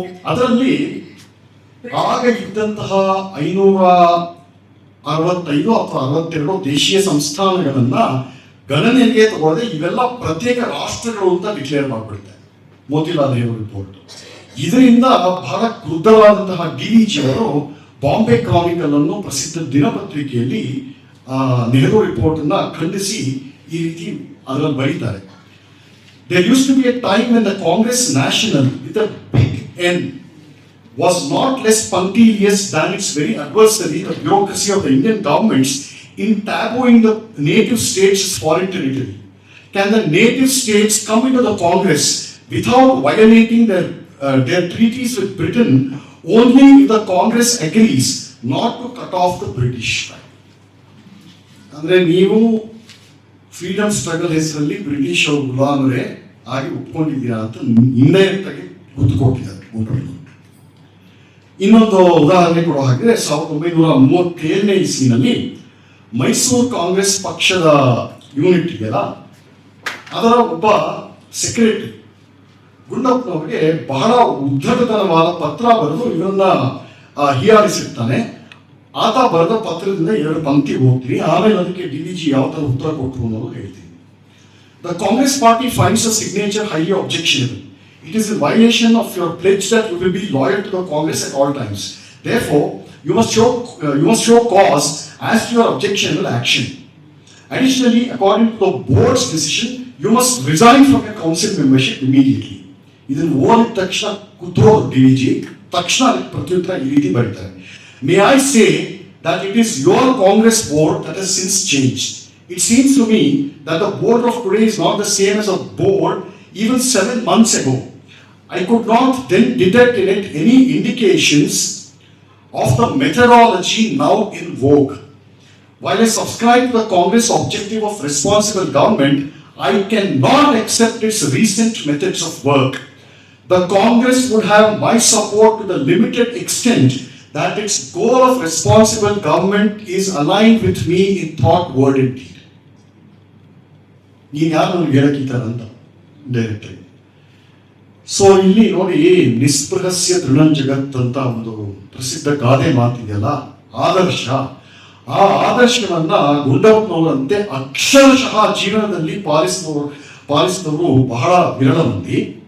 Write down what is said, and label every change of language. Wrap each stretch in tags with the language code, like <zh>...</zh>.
<kn>ಅದರಲ್ಲಿ ಆಗ ಇದ್ದಂತಹ 565 ಅಥವಾ 62 ದೇಶೀಯ ಸಂಸ್ಥಾನಗಳನ್ನ ಗಣನೆಗೆ ತಗೊಳ್ಳದೆ ಇವೆಲ್ಲ ಪ್ರತ್ಯೇಕ ರಾಷ್ಟ್ರಗಳು ಅಂತ ಡಿಕ್ಲೇರ್ ಮಾಡಿಬಿಡುತ್ತೆ ಮೋತಿಲಾಲ್ ನೆಹರು ರಿಪೋರ್ಟ್. ಇದರಿಂದ ಬಹಳ ಕ್ರುದ್ಧವಾದಂತಹ DVG ಅವರು ಬಾಂಬೆ ಕ್ರಾನಿಕಲ್ ಅನ್ನು ಪ್ರಸಿದ್ಧ ದಿನಪತ್ರಿಕೆಯಲ್ಲಿ ನೆಹರು ರಿಪೋರ್ಟ್ ಅನ್ನ ಖಂಡಿಸಿ ಈ ರೀತಿ ಅದರಲ್ಲಿ ಬರೀತಾರೆ.</kn> <en>There used to be a time when the Congress National with a big N was not less punctilious than its very adversary, the bureaucracy of the Indian governments, in tabooing the native states as foreign territory. Can the native states come into the Congress without violating their treaties with Britain only if the Congress agrees not to cut off the British?</en> <kn>ಅಂದ್ರೆ ನೀವು freedom struggle ಹೆಸರಲ್ಲಿ British ಅವರು ಗುಲಾಮರೇ ಆಗಿ ಒಪ್ಕೊಂಡಿದ್ದೀರಾ ಅಂತ indirect ಆಗಿ ಗುರ್ತು ಕೊಟ್ಟಿದ್ದಾರೆ. ಇನ್ನೊಂದು ಉದಾಹರಣೆ ಕೊಡೋ ಹಾಗೆ, 1937ನೇ ಇಸ್ವಿನಲ್ಲಿ ಮೈಸೂರು ಕಾಂಗ್ರೆಸ್ ಪಕ್ಷದ ಯೂನಿಟ್ ಇದೆಯಲ್ಲ, ಅದರ ಒಬ್ಬ ಸೆಕ್ರೆಟರಿ ಗುಂಡಪ್ಪನವರಿಗೆ ಬಹಳ ಉದ್ಧಟತನವಾದ ಪತ್ರ ಬರೆದು ಇವರನ್ನ ಹೀಯಾಳಿಸಿರ್ತಾನೆ. ಆತ ಬರೆದ ಪತ್ರದಿಂದ 2 ಪಂಕ್ತಿ ಹೋಗ್ತೀನಿ, ಆಮೇಲೆ ಅದಕ್ಕೆ DVG ಯಾವ ತರ ಉತ್ತರ ಕೊಟ್ಟರು ಅನ್ನೋದು ಹೇಳ್ತೀನಿ.</kn> <en>The Congress party finds the signature highly objectionable. It is a violation of your pledge that you will be loyal to the Congress at all times. Therefore, you must show cause as to your objectionable action. Additionally, according to the board's decision, you must resign from your council membership immediately.</en> <kn>ಇದನ್ನು ಓದಿದ ತಕ್ಷಣ ಕುತ್ರೋದು DVG, ತಕ್ಷಣ ಅದಕ್ಕೆ ಪ್ರತ್ಯುತ್ತರ ಈ ರೀತಿ ಬರೀತಾರೆ.</kn> <en>May I say that it is your Congress board that has since changed. It seems to me that the board of today is not the same as a board even 7 months ago. I could not then detect in it any indications of the methodology now in vogue. While I subscribe to the Congress objective of responsible government, I cannot accept its recent methods of work. The Congress would have my support to the limited extent that its goal of responsible government is aligned with me in thought, word and deed.</en> <kn>ನೀನು ಯಾರು ನನಗೆ ಹೇಳಕ್ಕಿದ್ದಾರಂತ directory. So ಇಲ್ಲಿ ನೋಡಿ,</kn> <sa>ನಿಸ್ಪೃಹಸ್ಯ ದೃಢಂ ಜಗತ್</sa> <kn>ಅಂತ ಒಂದು ಪ್ರಸಿದ್ಧ ಗಾದೆ ಮಾತಿದೆಯಲ್ಲ, ಆದರ್ಶ. ಆ ಆದರ್ಶವನ್ನ ಗುಂಡಪ್ಪನವರಂತೆ ಅಕ್ಷರಶಃ ಜೀವನದಲ್ಲಿ ಪಾಲಿಸಿದವರು ಬಹಳ ವಿರಳ ಮಂದಿ.</kn>